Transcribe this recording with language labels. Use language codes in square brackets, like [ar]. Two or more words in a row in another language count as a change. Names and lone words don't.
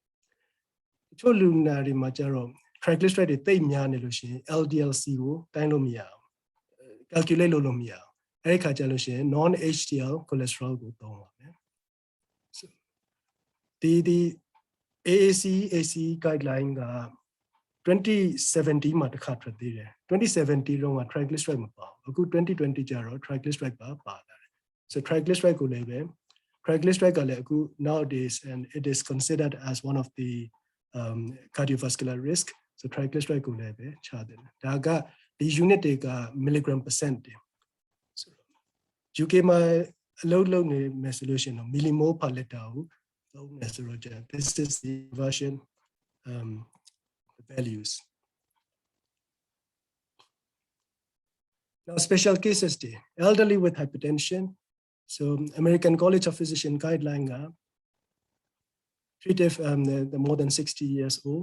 [en] Triglyceride LDL-C calculate non-HDL cholesterol so the AAC guideline 2017 [my] မှာတစ်ခါထွက်သေးတယ် 2017 တော့က triglyceride မပါဘူးအခု 2020 ကျတော့ triglyceride ပါလာတယ် so triglyceride ကိုလည်းပဲ triglyceride ကလည်းအခု [en] nowadays and it is considered as one of the cardiovascular risk [my] so triglyceride ကိုလည်းပဲချတယ်ဒါကဒီ unit တွေက [en] milligram percent [my] တွေ so UK မှာအလုပ်လုပ်နေမယ်ဆိုလို့ရှိရင်တော့ [en] millimole per liter [my] ကိုသုံးမယ်ဆိုတော့ [en] this is the version values. Now, special cases, elderly with hypertension. So, American College of Physicians guideline treat if the more than 60 years old.